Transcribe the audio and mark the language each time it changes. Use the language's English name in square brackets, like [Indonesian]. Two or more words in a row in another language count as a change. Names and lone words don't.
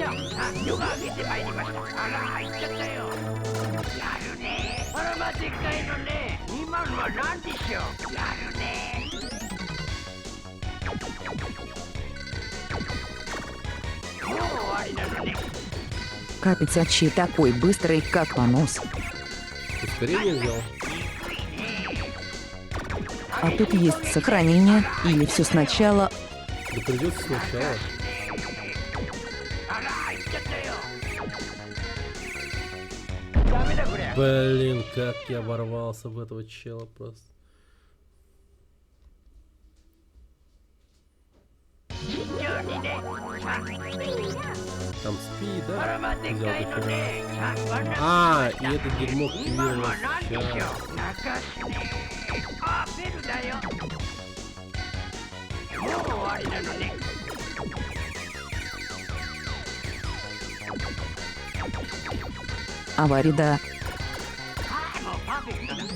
[Japanese] あ、夜が明けてまいりました。あら、入っちゃったよ。やるね。あらま、でっかいのね。今のは何でしょう。やるね。もう終わりなのね。 [Russian] Капец очи такой быстрый, как понос. Ускорение взял. А тут есть сохранение, или все сначала. Да придется сначала. [Japanese] あら、入っちゃったよ。ダメだこりゃ。 [Russian] Блин, как я ворвался в этого чела просто. Там спи, [Japanese] あら [Russian] да? [Japanese] ま、でっ [Russian] Взял [Japanese] かいの [Russian] дохера. [Japanese] ね。 [Russian] А, и это дерьмо [Japanese] 今の [Russian] активировалось [Japanese] は何でしょう。 [Russian] сейчас. [Japanese] 泣かすね。あ、ベルだよ。もう終わりなのね。 [Russian] Авария, да. [Japanese] あ、もうパーフェクトだ。